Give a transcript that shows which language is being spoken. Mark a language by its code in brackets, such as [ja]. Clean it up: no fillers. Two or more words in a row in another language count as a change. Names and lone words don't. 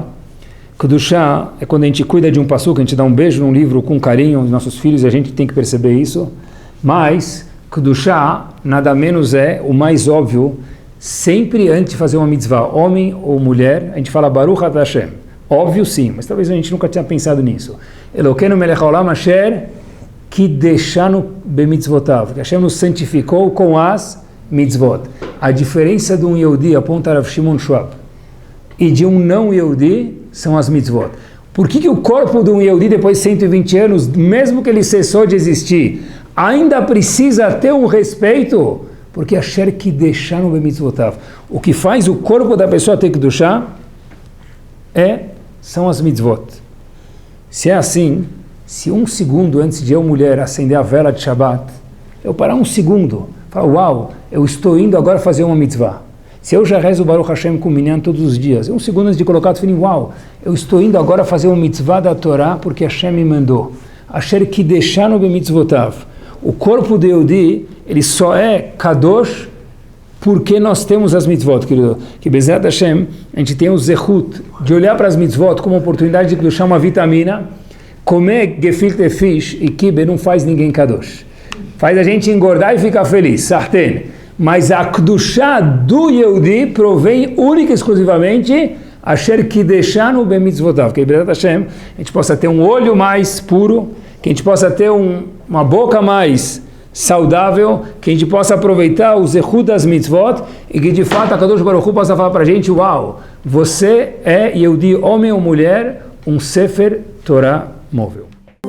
[pt] Kedushá é quando a gente cuida de um passuca, a gente dá um beijo num livro com carinho aos nossos filhos, e a gente tem que perceber isso. Mas Kedushá nada menos é o mais óbvio, sempre antes de fazer uma mitzvah, homem ou mulher, a gente fala [he] ברוך אתה השם. [pt] Óbvio sim, mas talvez a gente nunca tinha pensado nisso. [he] אלוקינו מלך העולם אשר קדשנו במצוותיו, [pt] que Hashem nos santificou com as mitzvot. A diferença de um Yehudi, aponta Rav Shimon Schwab, e de um não Yehudi são as mitzvot. Por que o corpo de um Yehudi, depois de 120 anos, mesmo que ele cessou de existir, ainda precisa ter um respeito? [he] Porque אשר קדשנו במצוותיו. [pt] O que faz o corpo da pessoa ter kedushá são as mitzvot. Se é assim, se um segundo antes de eu, mulher, acender a vela de Shabbat, eu parar um segundo, falar, uau, eu estou indo agora fazer uma mitzvah. Se eu já rezo o [he] ברוך השם [pt] com o minyan todos os dias, um segundo antes de colocar o tefilim, uau, eu estou indo agora fazer uma mitzvah da Torá porque Hashem me mandou. [he] אשר קדשנו במצוותיו. [pt] O corpo de Yehudi, ele só é kadosh porque nós temos as mitzvot, querido. Que Bezerra Hashem, a gente tem o zechut de olhar para as mitzvot como oportunidade de kedushá, uma vitamina. Comer gefilte fish e kibe não faz ninguém kadosh. Faz a gente engordar e ficar feliz, sarten. Mas a kedushá do Yehudi provém única e exclusivamente [he] אשר קדשנו במצוותיו. [pt] Que Bezerra Hashem, a gente possa ter um olho mais puro, que a gente possa ter uma boca mais saudável, que a gente possa aproveitar o zechut das mitzvot e que de fato a [he] קדוש ברוך הוא [pt] possa falar para a gente, uau, você é Yehudi, homem ou mulher, um [he] ספר תורה [pt] móvel.